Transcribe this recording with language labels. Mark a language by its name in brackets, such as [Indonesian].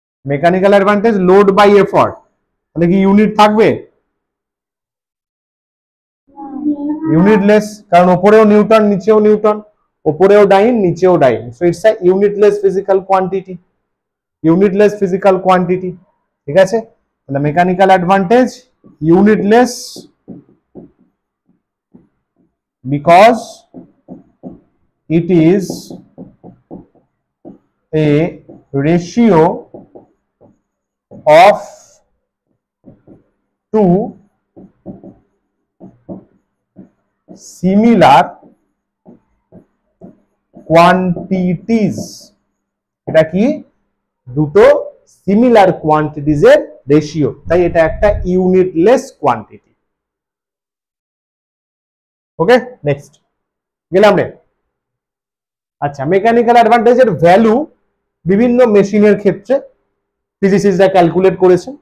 [Bangla] Mechanical advantage load by effort, তাহলে কি unit থাকবে? ইউনিটলেস, কারণ ওপরেও নিউটন নিচেও নিউটন, ওপরেও ডাইন নিচেও ডাইন, [English] so it's a unitless physical quantity, [Bangla] ইউনিটলেস physical quantity. ঠিক আছে, তাহলে [English] Mechanical advantage unitless because it is a ratio of two similar quantities। [Bangla] এটা কি, দুটো সিমিলার কোয়ান্টিটিজ এর রেশিও, তাই এটা একটা ইউনিটলেস কোয়ান্টিটি। ওকে, নেক্সট গেলাম রে। আচ্ছা, মেকানিক্যাল অ্যাডভান্টেজের ভ্যালু বিভিন্ন মেশিনের ক্ষেত্রে ফিজিসিস্টরা ক্যালকুলেট করেছে।